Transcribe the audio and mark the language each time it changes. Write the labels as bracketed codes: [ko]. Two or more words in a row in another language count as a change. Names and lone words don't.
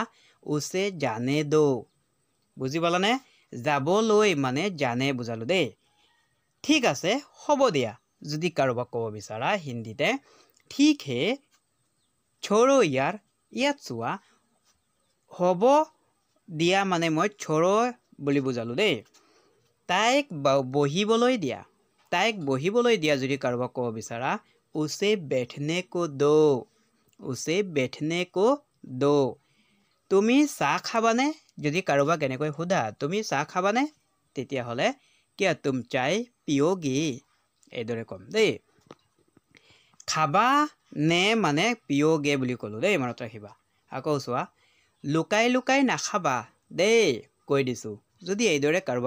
[hi] उसे जाने दो [as] বুজি পালানে যাবলৈ মানে জানে বুজালোঁ দেই ঠিক আছে হ'ব দিয়া যদি কাৰোবাক ক'ব বিচাৰা হিন্দীতে [hi] ठीक है [as] छोड़ो ইয়াত চোৱা হ'ব দিয়া মানে মই छोड़ो বুলি বুজালোঁ দেই তাইক বহিবলৈ দিয়া যদি কাৰোবাক ক'ব বিচাৰা [hi] उसे बैठने को दो [as] তুমি চাহ খাবানে যদি কাৰোবাক এনেকৈ সোধা তুমি চাহ খাবানে তেতিয়াহ'লে কিয় [hi] तुम चाय पियोगी [as] এইদৰে ক'ম দেই খাবা নে মানে পিয়োগে বুলি ক'লোঁ দেই মনত ৰাখিবা আকৌ চোৱা লুকাই নাখাবা দেই কৈ দিছোঁ যদি এইদৰে কাৰোবাক